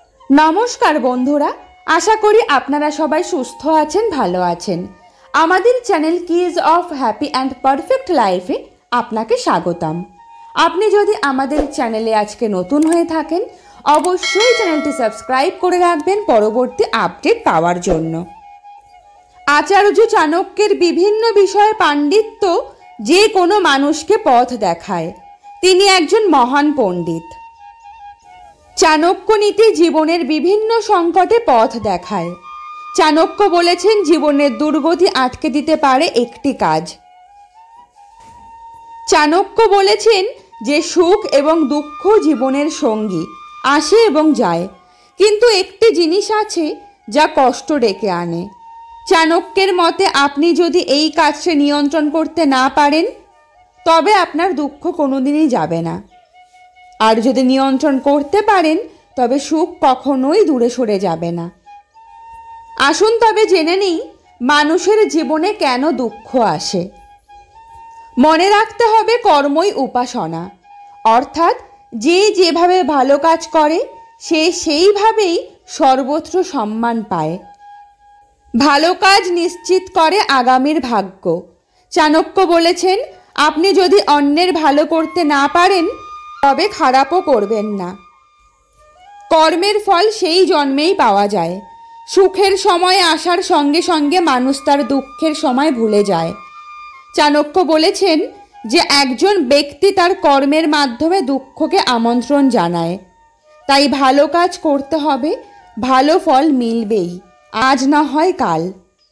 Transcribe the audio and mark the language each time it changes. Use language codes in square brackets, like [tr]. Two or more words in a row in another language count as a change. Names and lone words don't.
[bn] নমস্কার বন্ধুরা আশা করি আপনারা সবাই সুস্থ আছেন ভালো আছেন। আমাদের চ্যানেল কীজ অফ হ্যাপি অ্যান্ড পারফেক্ট লাইফে আপনাকে স্বাগতম। আপনি যদি আমাদের চ্যানেলে আজকে নতুন হয়ে থাকেন অবশ্যই চ্যানেলটি সাবস্ক্রাইব করে রাখবেন পরবর্তী আপডেট পাওয়ার জন্য। আচার্য চাণক্যের বিভিন্ন বিষয়ে পাণ্ডিত্য যে কোনো মানুষকে পথ দেখায়। তিনি একজন মহান পণ্ডিত। চাণক্য নীতি জীবনের বিভিন্ন সংকটে পথ দেখায়। চাণক্য বলেছেন জীবনের দুর্গতি আটকে দিতে পারে একটি কাজ। চাণক্য বলেছেন যে সুখ এবং দুঃখ জীবনের সঙ্গী আসে এবং যায়, কিন্তু একটি জিনিস আছে যা কষ্ট ডেকে আনে। চাণক্যের মতে আপনি যদি এই কাজকে নিয়ন্ত্রণ করতে না পারেন তবে আপনার দুঃখ কোনোদিনই যাবে না, আর যদি নিয়ন্ত্রণ করতে পারেন তবে সুখ কখনোই দূরে সরে যাবে না। আসুন তবে জেনে নেই মানুষের জীবনে কেন দুঃখ আসে। মনে রাখতে হবে কর্মই উপাসনা, অর্থাৎ যে যেভাবে ভালো কাজ করে সে সেইভাবেই সর্বত্র সম্মান পায়। ভালো কাজ নিশ্চিত করে আগামীর ভাগ্য। চাণক্য বলেছেন আপনি যদি অন্যের ভালো করতে না পারেন তবে খারাপও করবেন না। কর্মের ফল সেই জন্মেই পাওয়া যায়। সুখের সময় আসার সঙ্গে সঙ্গে মানুষ তার দুঃখের সময় ভুলে যায়। চাণক্য বলেছেন যে একজন ব্যক্তি তার কর্মের মাধ্যমে দুঃখকে আমন্ত্রণ জানায়। তাই ভালো কাজ করতে হবে, ভালো ফল মিলবেই, আজ না হয় কাল।